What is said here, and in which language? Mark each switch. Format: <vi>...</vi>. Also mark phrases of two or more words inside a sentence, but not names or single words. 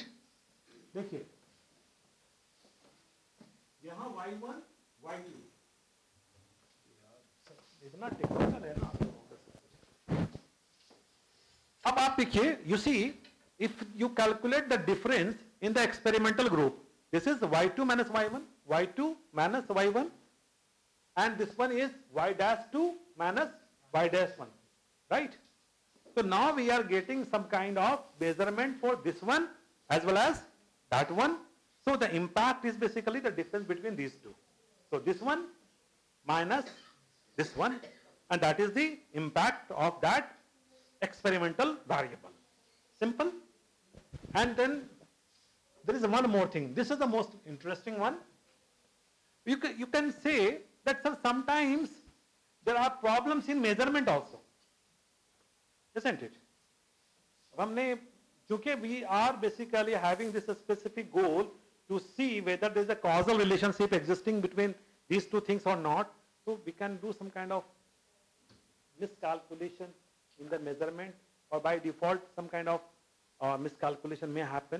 <hi>देखिए यहां y1, y2, इतना टेक्निकल है ना. अब आप देखिए,</hi> <en>you see, if you calculate the difference in the experimental group, this is y2 minus y1, y2 minus y1, and this one is y'2 minus y'1, right? So now we are getting some kind of measurement for this one as well as that one. So the impact is basically the difference between these two. So this one minus this one, and that is the impact of that experimental variable. Simple. And then there is one more thing. This is the most interesting one. You can say that, sir, sometimes there are problems in measurement also, isn't it?</en> <hi>हमने, क्योंकि</hi> <en>we are basically having this specific goal to see whether there is a causal relationship existing between these two things or not, so we can do some kind of miscalculation in the measurement, or by default some kind of miscalculation may happen.</en>